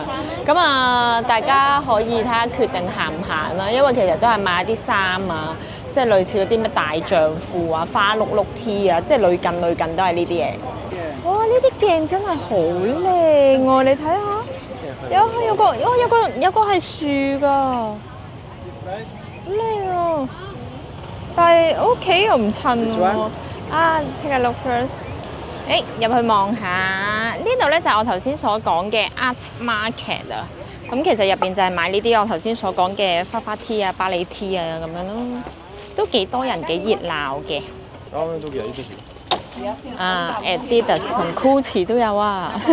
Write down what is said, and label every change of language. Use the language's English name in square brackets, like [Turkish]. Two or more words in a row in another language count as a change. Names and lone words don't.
[Cantonese] 咁啊，大家可以睇下決定行唔行啦，因為其實都係買啲衫啊，即係類似嗰啲咩大丈夫啊、花碌碌 T 啊，即係類近都係呢啲嘢。哇！呢啲鏡真係好靚喎，你睇下，有個係樹㗎，好靚啊！但係屋企又唔襯喎。啊 ， [English] take a look first。 [Cantonese] 入去望下，呢度咧就係我頭先所講嘅 Art Market 啊。咁其實入邊就係買呢啲我頭先所講嘅花 T 啊、巴黎 T 啊咁樣咯，都幾多人幾熱鬧嘅。啊 ，Adidas 同 Gucci 都有啊。